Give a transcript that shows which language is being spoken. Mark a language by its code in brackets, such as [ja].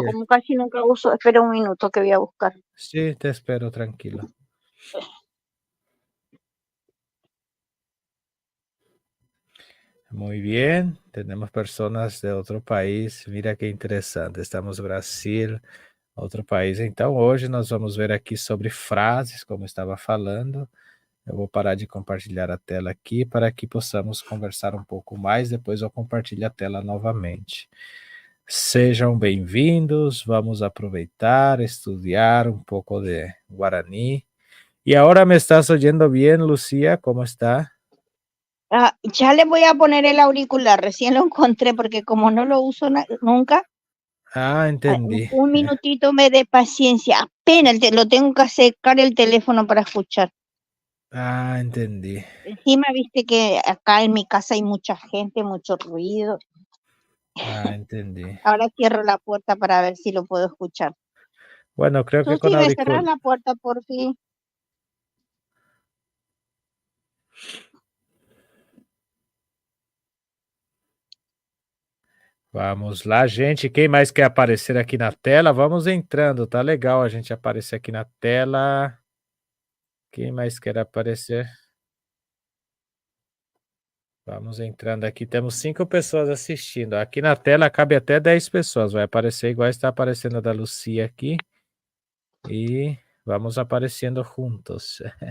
[es] sería. como casi nunca uso, espera un minuto que voy a buscar. Sí, te espero, tranquilo. Muy bien, tenemos personas de otro país. Mira qué interessante. [pt] Estamos no Brasil, outro país. Então, hoje nós vamos ver aqui sobre frases, como eu estava falando. Eu vou parar de compartilhar a tela aqui para que possamos conversar um pouco mais. Depois eu compartilho a tela novamente. Sejam bem-vindos. Vamos aproveitar, estudar um pouco de Guarani. [es] E agora me estás oyendo bien, Lucía? ¿Cómo está? Ya le voy a poner el auricular, recién lo encontré porque como no lo uso nunca, Ah, entendí. un minutito me dé paciencia, apenas lo tengo que acercar el teléfono para escuchar. Ah, entendí. Encima, viste que acá en mi casa hay mucha gente, mucho ruido. Ah, entendí. Ahora cierro la puerta para ver si lo puedo escuchar. Bueno, creo que con Susi, ¿me cerrás auricular. la puerta por fin? [pt] Vamos lá, gente. Quem mais quer aparecer aqui na tela? Vamos entrando. Tá legal a gente aparecer aqui na tela. Quem mais quer aparecer? Vamos entrando aqui. Temos 5 pessoas assistindo. Aqui na tela cabe até 10 pessoas. Vai aparecer igual está aparecendo a da Lucia aqui. E vamos aparecendo juntos.